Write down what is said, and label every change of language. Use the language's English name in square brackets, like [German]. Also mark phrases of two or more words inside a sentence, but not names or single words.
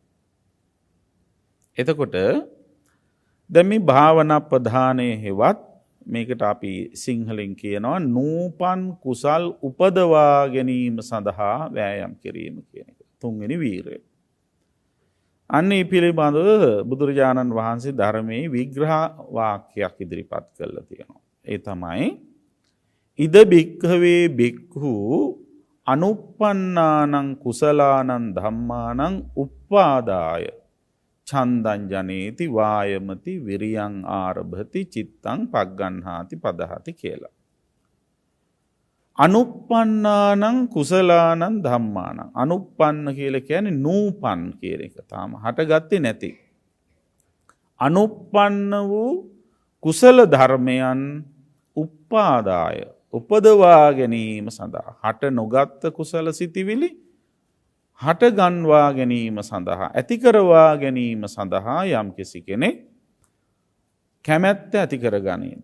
[Sinhala] එතකොට දැන් මේ භාවනප්පදානයේ හෙවත් මේකට අපි සිංහලෙන් කියනවා නූපන් කුසල් උපදවා ගැනීම සඳහා වෑයම් කිරීම කියන එක. තුන්වෙනි වීරය. අන්න ඒ පිළිබඳව බුදුරජාණන් වහන්සේ ධර්මයේ විග්‍රහ වාක්‍යයක් ඉදිරිපත් කළා තියෙනවා. ඒ තමයි [Pali] ඉද බික්ඛවේ බික්ඛු අනුප්පන්නානං කුසලානං ධම්මානං උප්පාදාය ඡන්දං ජනේති වායමති විරියං ආරභති චිත්තං පග්ගණ්හාති පදහති කියලා. අනුප්පන්නානං කුසලානං ධම්මානං. [Sinhala] අනුප්පන්න කියලා කියන්නේ නූපන් කියන එක. තාම හටගත්තේ නැති. අනුප්පන්න වූ කුසල ධර්මයන් උප්පාදාය උපදවා ගැනීම සඳහා හට නොගත් කුසල සිතිවිලි හට ගන්වා ගැනීම සඳහා ඇති කරවා ගැනීම සඳහා යම්කිසි කෙනෙක් කැමැත්ත ඇති කරගනීද.